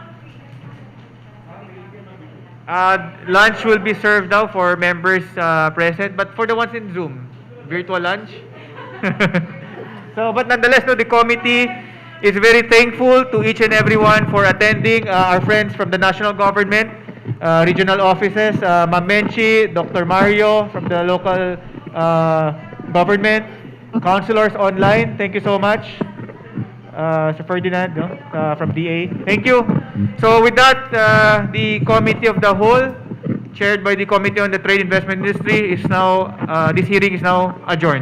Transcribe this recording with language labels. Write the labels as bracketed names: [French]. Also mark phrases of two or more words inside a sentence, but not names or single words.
[English] Lunch will be served now for members present, but for the ones in Zoom, virtual lunch. So, but nonetheless, the committee is very thankful to each and everyone for attending. Our friends from the national government, regional offices, Ma'am Menchi, Dr. Mario from the local government, councilors online, thank you so much. Sir Ferdinand from DA, thank you. So with that, the Committee of the Whole, chaired by the Committee on the Trade Investment Industry, is now, this hearing is now adjourned.